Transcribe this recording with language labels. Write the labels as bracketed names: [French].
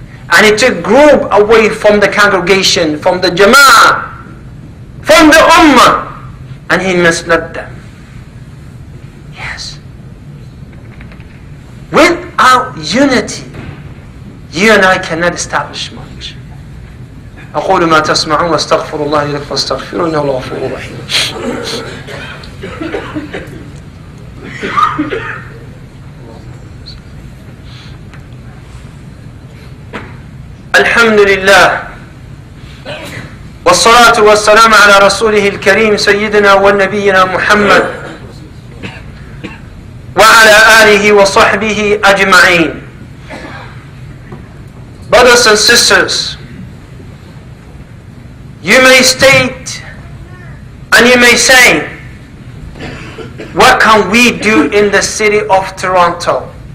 [English] And he took group away from the congregation, from the Jama'ah, from the Ummah. And he misled them. Yes. Without unity, you and I cannot establish much. [Arabic] أقول ما تسمعون واستغفر الله لي ولكم فاستغفروه إنه هو الغفور الرحيم. الحمد لله والصلاة والسلام على رسوله الكريم سيدنا ونبينا محمد وعلى آله وصحبه أجمعين. [English] Brothers and sisters, you may state and you may say, what can we do in the city of Toronto?